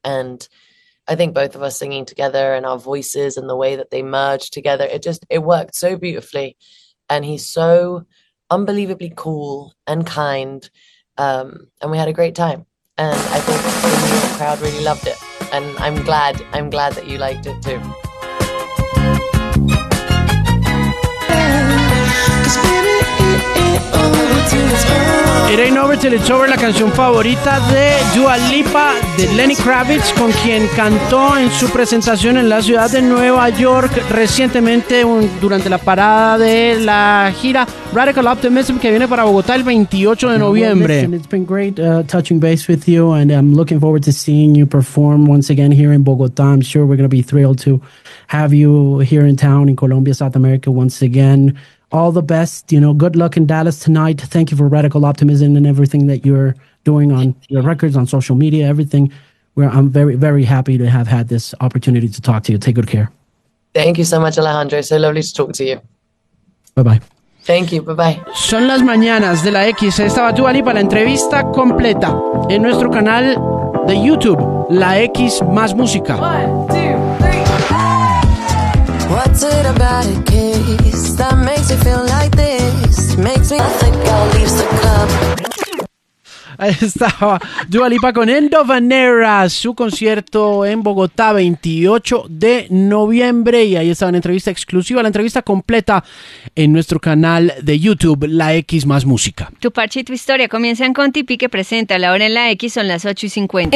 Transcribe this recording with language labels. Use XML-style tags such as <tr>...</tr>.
<en>And I think both of us singing together and our voices and the way that they merge together, it worked so beautifully. And he's so unbelievably cool and kind. And we had a great time. And I think the crowd really loved it. And I'm glad that you liked it too.</en> <es>It Ain't Over Till It's Over, la canción favorita de Dua Lipa, de Lenny Kravitz, con quien cantó en su presentación en la ciudad de Nueva York recientemente, durante la parada de la gira Radical Optimism, que viene para Bogotá el 28 de noviembre.</es> <en>It's been great touching base with you, and I'm looking forward to seeing you perform once again here in Bogotá. I'm sure we're going to be thrilled to have you here in town in Colombia, South America, once again. All the best, you know, good luck in Dallas tonight. Thank you for Radical Optimism and everything that you're doing on your records, on social media, everything. I'm very, very happy to have had this opportunity to talk to you. Take good care. Thank you so much, Alejandro. So lovely to talk to you. Bye-bye. Thank you. Bye-bye.</en> <es>Son las mañanas de la X. Estaba Dua Lipa para la entrevista completa en nuestro canal de YouTube, La X Más Música.</es> <en>One, two, three. What's it about it, that makes me feel like this, makes me think I'll leave the club.</en> <es>Estaba Dua Lipa con End of an Era, su concierto en Bogotá 28 de noviembre, y ahí estaba en entrevista exclusiva, la entrevista completa en nuestro canal de YouTube, La X Más Música. Tu parche y tu historia comienzan con Tipi, que presenta La Hora en La X, son las 8:50.</es>